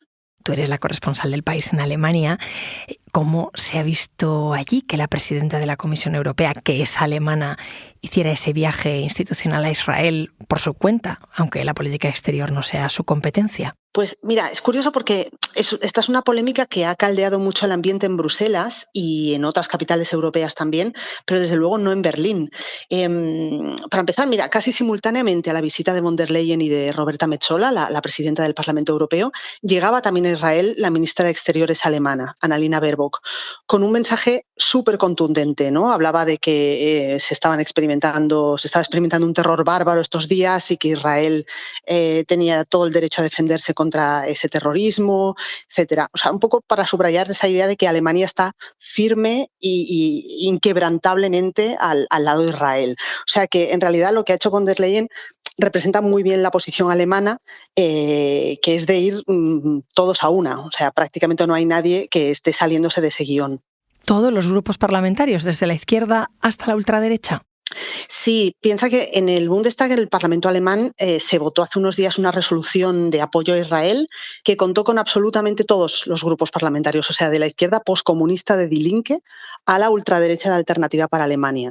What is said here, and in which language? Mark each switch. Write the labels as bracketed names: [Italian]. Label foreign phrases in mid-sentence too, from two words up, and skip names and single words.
[Spanish] Tú eres la corresponsal del País en Alemania. ¿Cómo se ha visto allí que la presidenta de la Comisión Europea, que es alemana hiciera ese viaje institucional a Israel por su cuenta, aunque la política exterior no sea su competencia? Pues mira, es curioso porque esta es una polémica que ha caldeado mucho el ambiente en Bruselas y en otras capitales europeas también, pero desde luego no en Berlín. Para empezar, mira, casi simultáneamente a la visita de von der Leyen y de Roberta Metsola, la presidenta del Parlamento Europeo, llegaba también a Israel la ministra de Exteriores alemana, Annalena Baerbock, con un mensaje súper contundente, ¿no? Hablaba de que se estaba experimentando un terror bárbaro estos días y que Israel tenía todo el derecho a defenderse contra ese terrorismo, etcétera. O sea, un poco para subrayar esa idea de que Alemania está firme y inquebrantablemente al lado de Israel. O sea, que en realidad lo que ha hecho von der Leyen representa muy bien la posición alemana, que es de ir todos a una. O sea, prácticamente no hay nadie que esté saliéndose de ese guión. ¿Todos los grupos parlamentarios, desde la izquierda hasta la ultraderecha? Sí, piensa que en el Bundestag, en el Parlamento alemán, se votó hace unos días una resolución de apoyo a Israel que contó con absolutamente todos los grupos parlamentarios, o sea, de la izquierda postcomunista de Die Linke a la ultraderecha de Alternativa para Alemania.